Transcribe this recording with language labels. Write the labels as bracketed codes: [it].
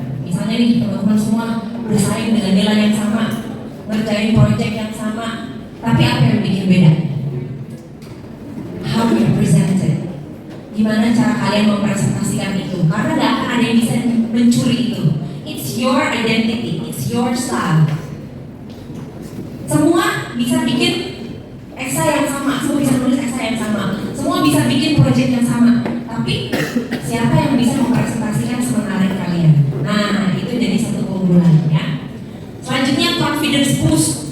[id] Misalnya nih teman-teman semua bersaing dengan nilai yang sama, ngerjain proyek yang sama, tapi apa yang bikin beda? [en] How you present it. [id] Gimana cara kalian mempresentasikan itu? Karena gak akan ada yang bisa mencuri itu. [en] It's your identity, it's your style. [id] Semua bisa bikin esai yang sama, semua bisa nulis esai yang sama, semua bisa bikin proyek yang sama. Tapi siapa yang bisa mempresentasikan semenarik kalian? Nah, itu jadi satu keunggulan ya. Selanjutnya confidence boost.